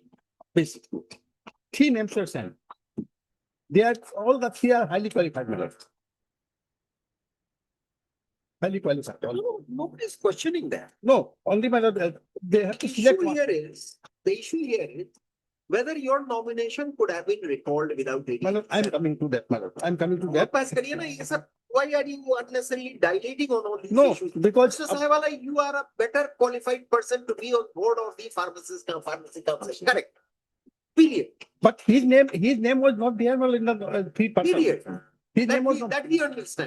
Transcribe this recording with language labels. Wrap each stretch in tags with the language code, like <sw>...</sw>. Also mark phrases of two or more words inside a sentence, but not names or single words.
<en>Basically, 3 names are sent. They are all the 3 are highly qualified, my lord. Highly qualified. No, nobody is questioning that. No, only my lord, they have to The select issue one. here is whether your nomination could have been recalled without any. My lord, I'm coming to that, my lord. I'm coming to that.</en> <hi>पास करिए ना, ये सब.</hi> <en>Why are you unnecessarily dilating on all these No, issues? because Mr. Sahewala, you are a better qualified person to be on board of the pharmacy council. Correct. Period. but his name was not there well in the 3 person. Period. His name was not. That we understand.</en>